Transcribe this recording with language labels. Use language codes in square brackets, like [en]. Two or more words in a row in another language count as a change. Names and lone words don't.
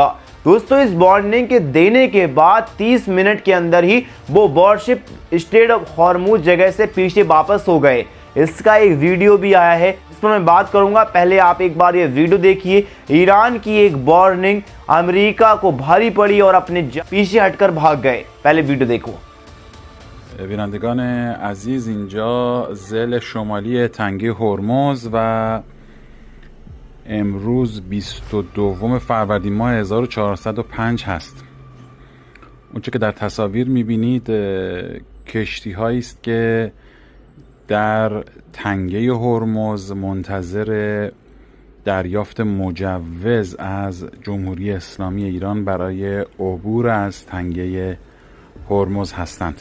[hi] दोस्तों, इस वार्निंग के देने के बाद 30 मिनट के अंदर ही वो वॉरशिप स्ट्रेट ऑफ हॉर्मुज जगह से पीछे वापस हो गए। इसका एक वीडियो भी आया है, इस पर मैं बात करूंगा। पहले आप एक बार ये वीडियो देखिए। ईरान की एक वार्निंग अमेरिका को भारी पड़ी और अपने पीछे हटकर भाग गए। पहले वीडियो देखो। [fa] بینندگان عزیز، اینجا ضلع شمالی تنگه هرمز و امروز 22 فروردین ماه 1405 هست. اونچه که در تصاویر میبینید کشتی هایی است که در تنگه هرمز منتظر دریافت مجوز از جمهوری اسلامی ایران برای عبور از تنگه هرمز هستند.